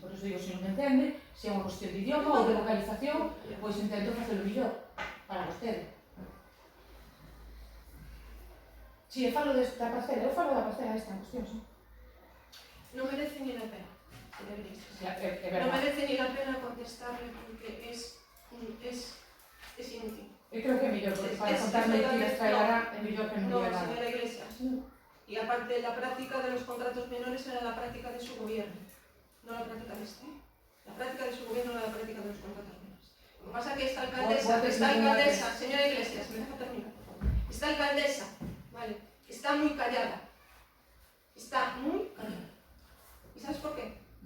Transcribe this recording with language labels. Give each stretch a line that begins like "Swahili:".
Galician: Por iso digo, se non me entende, se é unha cuestión de idioma ou de localización, pois intento facelo mellor para vostede. Si, falo desta parcela, eu falo da parcela esta en cuestión, sí.
Spanish: Non merece ni la pena, señor Iglesias. No merece ni la pena contestarle porque es inútil.
Galician: Eu creo que é mellor, porque para contar mentiras traerá, é mellor que non diga nada.
Spanish: No, señora Iglesias. Y aparte, la práctica de los contratos menores era la práctica de su gobierno, no la práctica de este. La práctica de su gobierno era la práctica de los contratos menores. Lo que pasa es que esta alcaldesa, señora Iglesias, me deja terminar, por favor. Esta alcaldesa, vale, está muy callada. Está muy callada. ¿Y sabes por qué?